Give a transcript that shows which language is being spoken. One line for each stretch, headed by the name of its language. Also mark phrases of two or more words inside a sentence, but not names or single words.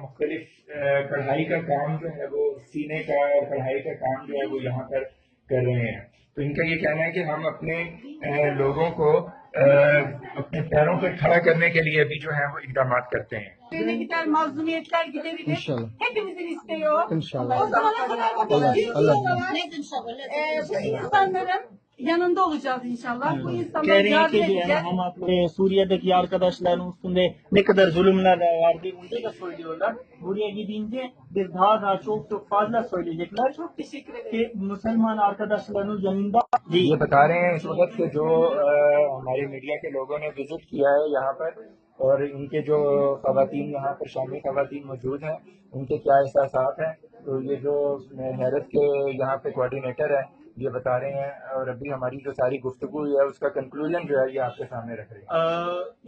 Urdu: مختلف کڑھائی کا کام جو ہے وہ سینے کا اور کڑھائی کا کام جو ہے وہ یہاں پر کر رہے ہیں۔ تو ان کا یہ kehna ہے کہ hum اپنے لوگوں کو اپنے پیروں پہ کھڑا کرنے کے لیے بھی جو ہے وہ اقدامات کرتے ہیں۔ انشاءاللہ
Turkish: Hepimizin isteği o. İnşallah. O zamana kadar Allah insanların yanında olacağız inşallah. Bu insanları Kehre'yi yardım yani edeceğiz. hem Suriye'deki arkadaşların üstünde ne kadar zulümler vardı onu da söylüyorlar. Buraya gidince bir daha çok fazla söyleyecekler. Çok teşekkür ederim. Ki Müslüman arkadaşların yanında
Urdu: یہ بتا رہے ہیں اس وقت کہ جو ہمارے میڈیا کے لوگوں نے وزٹ کیا ہے یہاں پر، اور ان کے جو خواتین یہاں پر شامی خواتین موجود ہیں ان کے کیا احساسات ہیں، تو یہ جو حیرت کے یہاں پہ کوآرڈینیٹر ہے یہ بتا رہے ہیں، اور ابھی ہماری جو ساری گفتگو ہے اس کا کنکلوژن جو ہے یہ آپ کے سامنے رکھ رہے ہیں۔